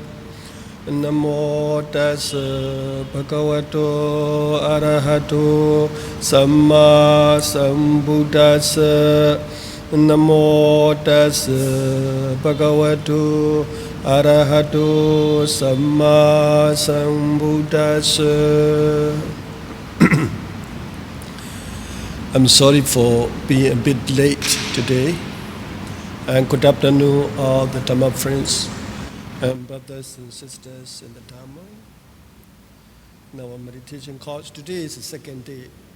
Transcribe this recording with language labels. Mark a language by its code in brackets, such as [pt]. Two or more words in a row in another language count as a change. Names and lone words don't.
[pi] Namo tassa bhagavato arahato samma sambuddhassa. Namo tassa bhagavato arahato samma sambuddhassa. [en] I'm sorry for being a bit late today. And good afternoon, all the Dhamma friends and brothers and sisters in the Dhamma. In our meditation course, today is the second day.